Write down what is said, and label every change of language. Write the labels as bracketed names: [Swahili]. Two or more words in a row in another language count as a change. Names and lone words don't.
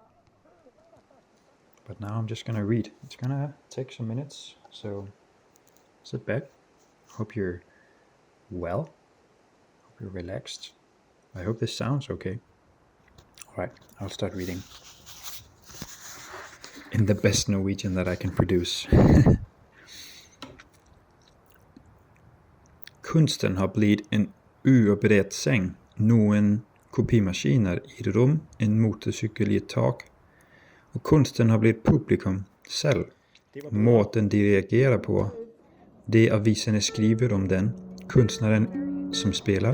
[English] But now I'm just gonna read. It's gonna take some minutes, so sit back. Hope you're well. Hope you're relaxed. I hope this sounds okay. Alright, I'll start reading. In the best Norwegian that I can produce. [Norwegian] Kunsten har blivit en uoperert seng, noen kopimaskiner i et rom, en motorsykkel i et tak, og kunsten har blitt publikum selv. Måten de reagerer på, det avisene skriver om den, kunstneren som spiller.